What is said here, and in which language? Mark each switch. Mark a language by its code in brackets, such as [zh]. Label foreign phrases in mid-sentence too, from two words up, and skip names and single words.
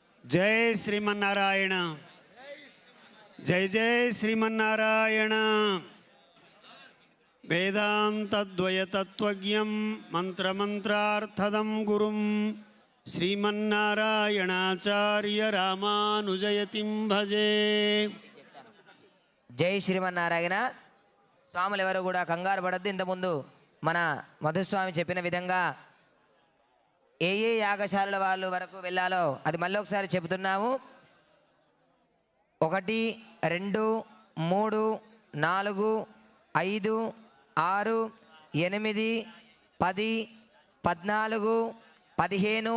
[sa] जय श्रीमन्नारायण। जय जय श्रीमन्नारायण। वेदान्तद्वयतत्त्वज्ञं मन्त्रमन्त्रार्थदं गुरुं श्रीमन्नारायणाचार्य रामानुजयतिं भजे। [te] జై శ్రీమన్నారాయణ. స్వాములు ఎవరు కూడా కంగారు పడద్దు. ఇంతకుముందు మన మధుస్వామి చెప్పిన విధంగా ఏ ఏ యాగశాలల వాళ్ళు వరకు వెళ్ళాలో అది మళ్ళీ ఒకసారి చెబుతున్నాము. 1 2 3 4 5 6 8 10 14 15